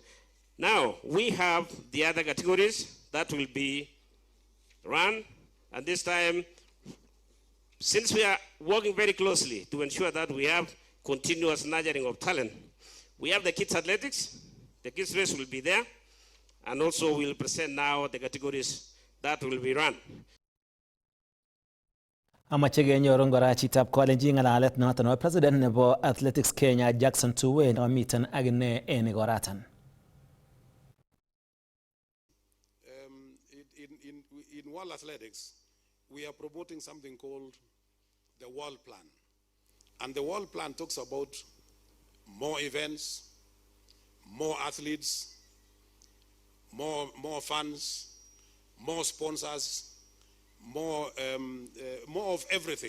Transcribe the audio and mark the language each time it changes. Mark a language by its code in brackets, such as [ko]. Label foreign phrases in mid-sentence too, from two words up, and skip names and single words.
[en] Now, we have the other categories that will be run, and this time, since we are working very closely to ensure that we have continuous nurturing of talent, we have the kids athletics, the kids race will be there, and also we'll present now the categories that will be run. [kln] Amache kenyoru ngora chitab kolenjin ngalalet noton nebo president nebo Athletics Kenya Jackson Tuwe nomiten akine en igoratan. [en] In World Athletics, we are promoting something called the World Plan. And the World Plan talks about more events, more athletes, more funds, more sponsors, more of everything.